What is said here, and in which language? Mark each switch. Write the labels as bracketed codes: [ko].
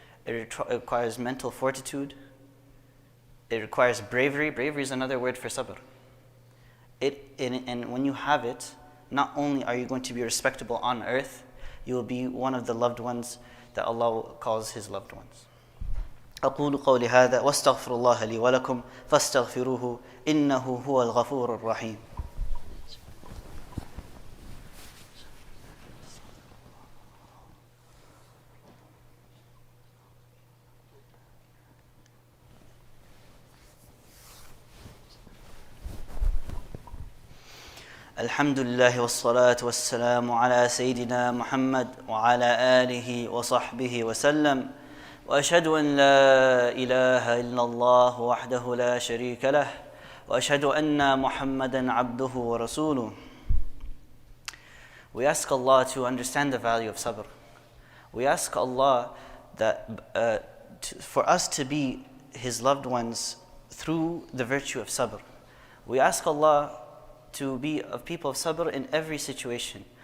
[en] It requires mental fortitude. It requires bravery. Bravery is another word for sabr. And when you have it, not only are you going to be respectable on earth, you will be one of the loved ones that Allah calls His loved ones. [ar] أقول قولي هذا واستغفر الله لي ولكم فاستغفروه إنه هو الغفور الرحيم. الحمد لله والصلاة والسلام على سيدنا محمد وعلى آله وصحبه وسلم، وأشهد أن لا إله إلا الله وحده لا شريك له، وأشهد أن محمدا عبده ورسوله. [en] We ask Allah to understand the value of sabr. We ask Allah that for us to be His loved ones through the virtue of sabr. We ask Allah to be of people of sabr in every situation.